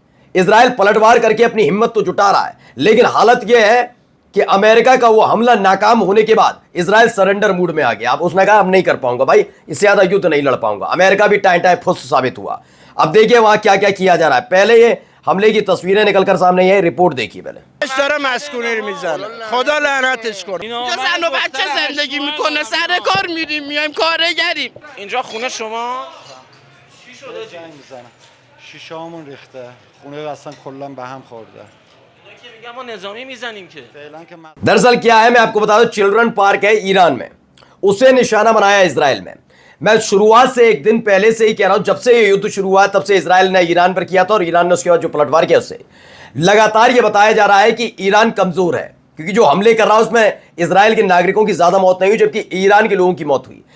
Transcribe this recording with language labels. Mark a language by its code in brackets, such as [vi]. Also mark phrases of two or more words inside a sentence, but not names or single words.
[hi] इजराइल पलटवार करके अपनी हिम्मत तो जुटा रहा है, लेकिन हालत यह है कि अमेरिका का वो हमला नाकाम होने के बाद इजराइल सरेंडर मूड में आ गया। अब उसने कहा अब नहीं कर पाऊंगा भाई, इससे ज्यादा युद्ध नहीं लड़ पाऊंगा। अमेरिका भी टाइम टाइम फुस साबित हुआ। अब देखिए वहां क्या क्या किया जा रहा है। पहले ये हमले की तस्वीरें निकलकर सामने आई, रिपोर्ट देखिए पहले। [fa] داره مسکونی میزنه خدا لعنتش کنه اینجا زن و بچه زندگی میکنه، سر کار میریم میایم کارگریم. اینجا خونه شما چی شده جنگ میزنه، شیشه هامون ریخته، خونه اصلا کلا به هم خورده. که میگم ما نظامی میزنیم که فعلا که من [hi] दरअसल क्या है, मैं आपको बता दूं, [en] children park [hi] है ईरान में, उसे निशाना बनाया इजराइल में। मैं शुरुआत से एक दिन पहले से ही कह रहा हूं, जब से ये युद्ध शुरू हुआ तब से इजराइल ने ईरान पर किया था और ईरान ने उसके बाद जो पलटवार किया उससे लगातार ये बताया जा रहा है कि ईरान कमजोर है, क्योंकि जो हमले कर रहा है उसमें इजराइल के नागरिकों की ज्यादा मौत नहीं हुई जबकि ईरान के लोगों की मौत हुई।